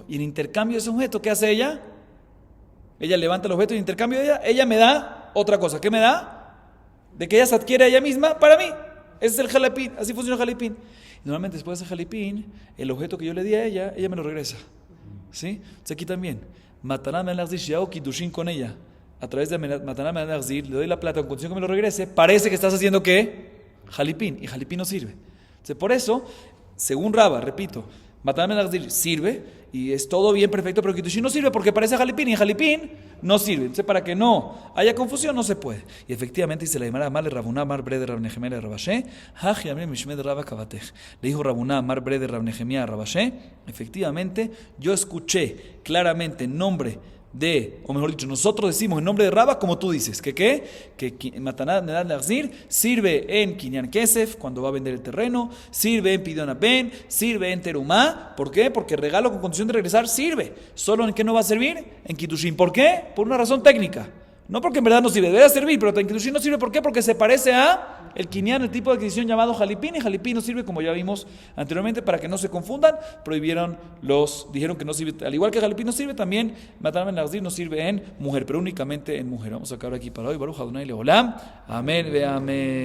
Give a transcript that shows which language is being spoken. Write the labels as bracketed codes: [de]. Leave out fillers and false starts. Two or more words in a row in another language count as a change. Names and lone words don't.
[es] Y en intercambio de ese objeto, ¿qué hace ella? Ella levanta el objeto y en intercambio de ella me da otra cosa. ¿Qué me da? De que ella se adquiere a ella misma para mí. Ese es el jalipín. Así funciona el jalipín. Y normalmente después de ese jalipín, el objeto que yo le di a ella me lo regresa. ¿Sí? Entonces aquí también. [he] מתנה על מנת להחזיר, [es] si hago kiddushin con ella, a través de [he] מתנה על מנת להחזיר, [es] le doy la plata con condición que me lo regrese, parece que estás haciendo ¿qué? Jalipín. Y jalipín no sirve. Entonces por eso, según Raba, repito, [he] מתנה על מנת להחזיר [es] sirve, y es todo bien, perfecto, pero kiddushin no sirve porque parece jalipín y jalipín no sirve. Entonces, para que no haya confusión, no se puede. Y efectivamente dice la Gemara, [arc] אמר ליה רבינא, אמר בריה דרב נחמיה לרב אשי, הכי אמרי משמיה דרבא כוותך. [es] Le dijo Rabuná, Amar bre de Rab Nehemia a Rabashé, efectivamente, yo escuché claramente en nombre de, o mejor dicho, nosotros decimos en nombre de Raba como tú dices, que [he] מתנה על מנת להחזיר [es] sirve en [he] קניין כסף [es] cuando va a vender el terreno, sirve en [he] פדיון בן, [es] sirve en terumá. ¿Por qué? Porque regalo con condición de regresar sirve. ¿Solo en qué no va a servir? En kiddushin. ¿Por qué? Por una razón técnica. No porque en verdad no sirve, debe servir, pero en kiddushin no sirve. ¿Por qué? Porque se parece a el kinyan, el tipo de adquisición llamado jalipín, y jalipín no sirve, como ya vimos anteriormente, para que no se confundan, dijeron que no sirve, al igual que jalipín no sirve, también [he] מתנה על מנת להחזיר [es] no sirve en mujer, pero únicamente en mujer. Vamos a acabar aquí para hoy. [he] ברוך ה׳ לעולם. אמן ואמן.